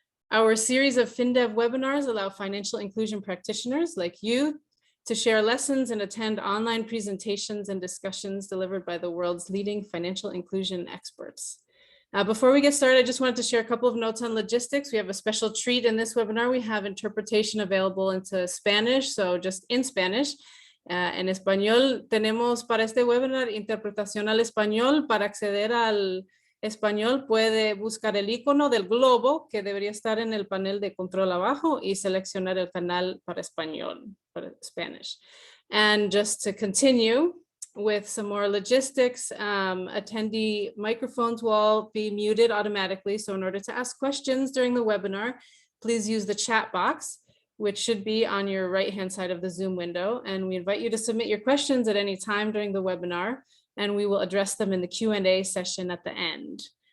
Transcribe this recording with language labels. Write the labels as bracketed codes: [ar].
[en] Our series of FinDev webinars allow financial inclusion practitioners like you to share lessons and attend online presentations and discussions delivered by the world's leading financial inclusion experts. Before we get started, I just wanted to share a couple of notes on logistics. We have a special treat in this webinar. We have interpretation available into Spanish, so just in Spanish. [es] En español, tenemos para este webinar interpretación al español. Para acceder al español puede buscar el icono del globo que debería estar en el panel de control abajo y seleccionar el canal para español, para Spanish. [en] And just to continue with some more logistics, attendee microphones will all be muted automatically. So in order to ask questions during the webinar, please use the chat box, which should be on your right-hand side of the Zoom window. And we invite you to submit your questions at any time during the webinar, and we will address them in the Q&A session at the end.